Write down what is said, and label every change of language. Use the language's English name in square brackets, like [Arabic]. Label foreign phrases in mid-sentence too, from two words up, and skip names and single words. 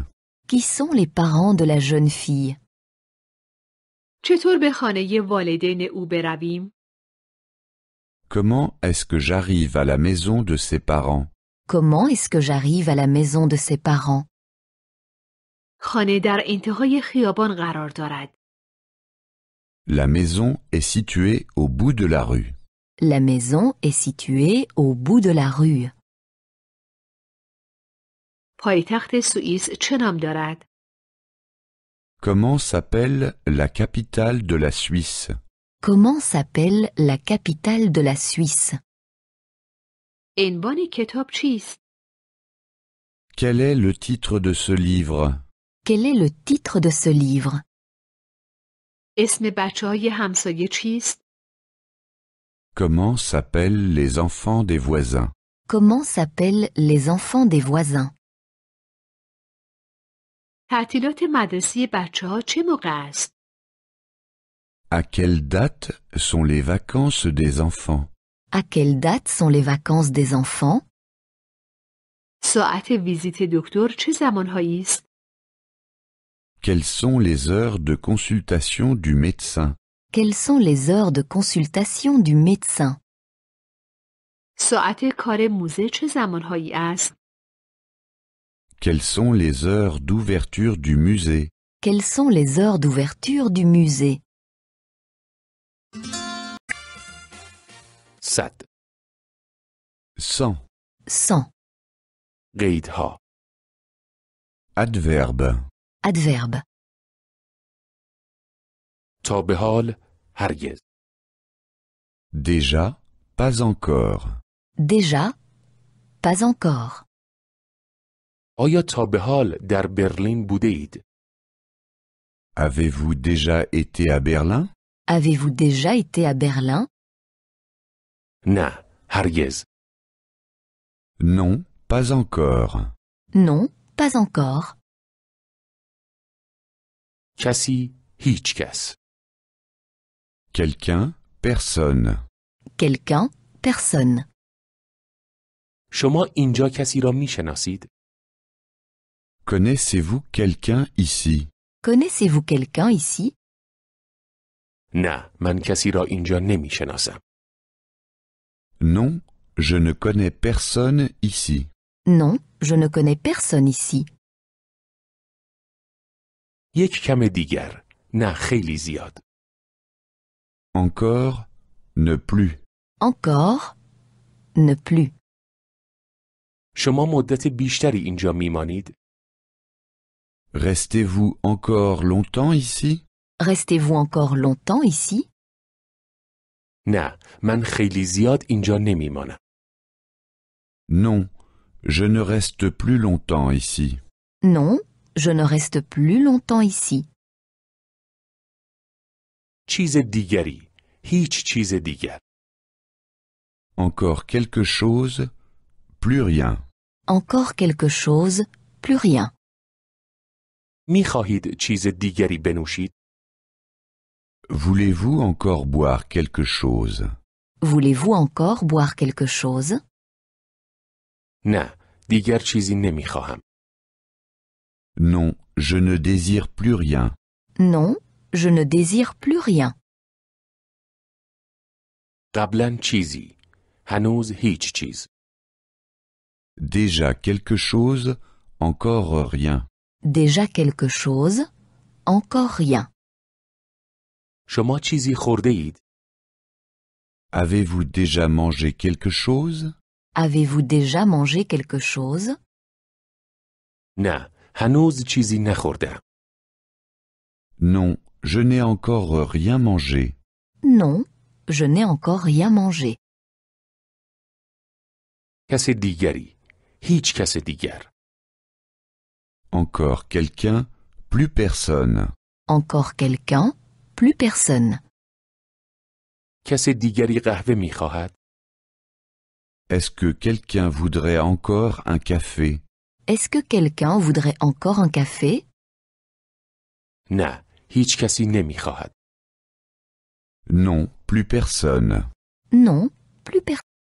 [French] Qui sont les parents de la jeune fille? [Persian] چطور به خانه والدین او برویم؟ [French] Comment est-ce que j'arrive à la maison de ses parents? Comment est-ce que j'arrive à la maison de ses parents? [Persian] خانه در انتهای خیابان قرار دارد. [French] La maison est située au bout de la rue. La maison est située au bout de la rue. [Persian] پایتخت سوئیس چه نام دارد؟ [French] Comment s'appelle la capitale de la Suisse? Comment s'appelle la capitale de la Suisse? [Persian] عنوان کتاب چیست؟ [French] Quel est le titre de ce livre? Quel est le titre de ce livre? [Persian] اسم بچه‌های همسایه چیست؟ [French] Comment s'appellent les enfants des voisins? Comment s'appellent les enfants des voisins? [Persian] تعطیلات مدرسه بچه‌ها چه موقع است؟ [French] À quelle date sont les vacances des enfants? À quelle date sont les vacances des enfants? [Persian] ساعت ویزیت دکتر چه زمانهایی است؟ [French] Quelles sont les heures de consultation du médecin? Quelles sont les heures de consultation du médecin? [Persian] ساعت کار موزه چه زمانهایی است؟ [French] Quelles sont les heures d'ouverture du musée? Quelles sont les heures d'ouverture du musée? 100. 100. 100. [Persian] قیدها. [French] Adverbe. Adverbe. [Persian] تا به حال هرگز. [French] Déjà, pas encore. Déjà, pas encore. [Persian] آیا تا به حال در برلین بوده اید؟ [French] Avez-vous déjà été à Berlin? Avez-vous déjà été à Berlin? [Persian] نه، هرگز. [French] Non, pas encore. Non, pas encore. [Persian] کسی، هیچ کس. [French] Quelqu'un, personne. Quelqu'un, personne. [Persian] شما اینجا کسی را میشناسید؟ [French] Connaissez-vous quelqu'un ici? Connaissez-vous quelqu'un ici? [Persian] نه، من کسی را اینجا نمیشناسم. [French] Non, je ne connais personne ici. Non, je ne connais personne ici. [Persian] یک کم دیگر. نه، خیلی زیاد. [French] Encore, ne plus. Encore, ne plus. [Persian] شما مدت بیشتری اینجا میمانید؟ [French] Restez-vous encore longtemps ici? Restez-vous encore longtemps ici? [Persian] نه، من خیلی زیاد اینجا نمیمانم. [French] Non, je ne reste plus longtemps ici. Non, je ne reste plus longtemps ici. [Persian] چیز دیگری. هیچ چیز دیگر. [French] Encore quelque chose, plus rien. Encore quelque chose, plus rien. [Persian] میخواهید چیز دیگری بنوشید؟ [French] Voulez-vous encore boire quelque chose? Voulez-vous encore boire quelque chose? [Persian] نه، دیگر چیزی نمیخواهم. [French] Non, je ne désire plus rien. Non, je ne désire plus rien. [Persian] قبلا چیزی. هنوز هیچ چیز. [French] Déjà quelque chose, encore rien. Déjà quelque chose, encore rien. [Persian] شما چیزی خورده اید؟ [French] Avez-vous déjà mangé quelque chose? Avez-vous déjà mangé quelque chose? [Persian] نه، هنوز چیزی نخوردم. [French] Non, je n'ai encore rien mangé. Non, je n'ai encore rien mangé. [Persian] کس دیگری. هیچ کس دیگر. [French] Encore quelqu'un, plus personne. Encore quelqu'un, plus personne. [Persian] کس دیگری قهوه میخواهد؟ [French] Est-ce que quelqu'un voudrait encore un café? Est-ce que quelqu'un voudrait encore un café? [Persian] نه، هیچ کسی نمیخواهد. [French] Non, plus personne. Non, plus personne.